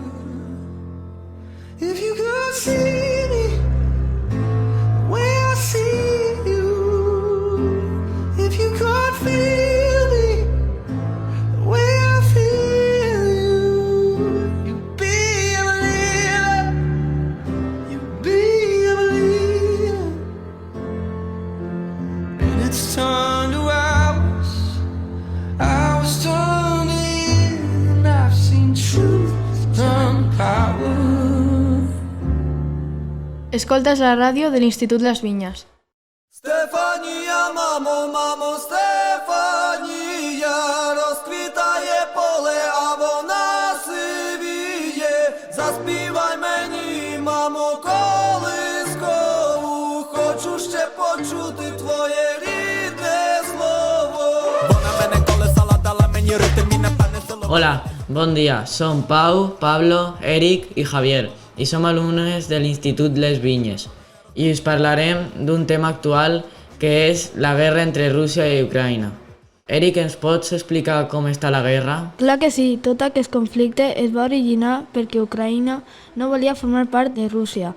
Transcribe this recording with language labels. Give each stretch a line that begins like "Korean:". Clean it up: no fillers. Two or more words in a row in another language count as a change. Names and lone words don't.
English: If you could see me the way I see you, if you could feel me the way I feel you, you'd be a believer, you'd be a believer. And it's turned to hours, hours turn to years, and I've seen truth turn to power.
Catalan: Escoltes la ràdio de l'Institut Les Vinyes.
Ukrainian: Стефанія, мамо, Стефанія, розквітає поле, а вона сивіє. Заспівай мені, мамо, колискову, хочу ще почути твоє рідне слово. Вона мене колесала, дала мені ритм і напевне село.
Catalan: Hola, bon dia. Som Pau, Pablo, Eric i Javier i som alumnes de l'Institut Les Vinyes i us parlarem d'un tema actual que és la guerra entre Rússia i Ucraïna. Eric, ens pots explicar com està la guerra? Clar que sí, tot aquest conflicte es va originar perquè Ucraïna no volia formar part de Rússia.